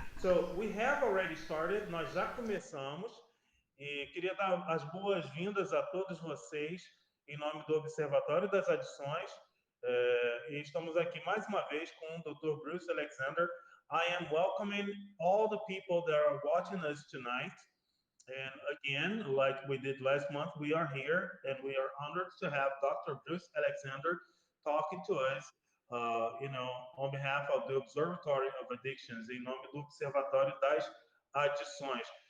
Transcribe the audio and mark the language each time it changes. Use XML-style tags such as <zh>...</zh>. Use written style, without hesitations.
<en>So we have already started,</en> <pt>nós já começamos e queria dar as boas-vindas a todos vocês em nome do Observatório das Adições. E estamos aqui mais uma vez com o Dr. Bruce Alexander.</pt> <en>I am welcoming all the people that are watching us tonight. And again, like we did last month, we are here and we are honored to have Dr. Bruce Alexander talking to us, on behalf of the Observatory of Addictions,</en> <pt>em nome do Observatório das Adições.</pt>